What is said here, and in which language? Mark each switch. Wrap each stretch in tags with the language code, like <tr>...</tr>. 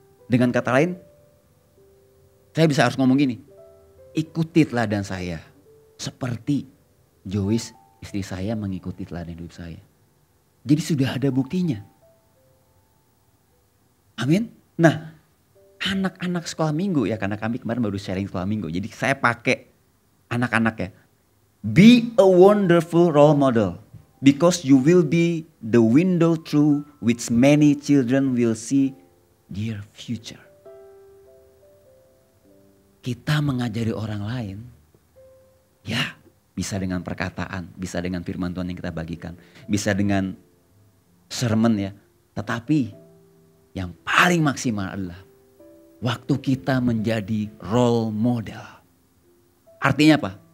<id>Dengan kata lain, saya harus ngomong gini, ikuti teladan saya seperti Joyce istri saya mengikuti teladan hidup saya. Jadi sudah ada buktinya. Amin. Nah, anak-anak sekolah minggu ya, karena kami kemarin baru sharing sekolah minggu. Jadi saya pakai anak-anak ya.</id> <en>Be a wonderful role model because you will be the window through which many children will see their future.</en> <id>Kita mengajari orang lain, ya bisa dengan perkataan, bisa dengan firman Tuhan yang kita bagikan, bisa dengan sermon ya. Tetapi yang paling maksimal adalah waktu kita menjadi role model. Artinya apa?</id>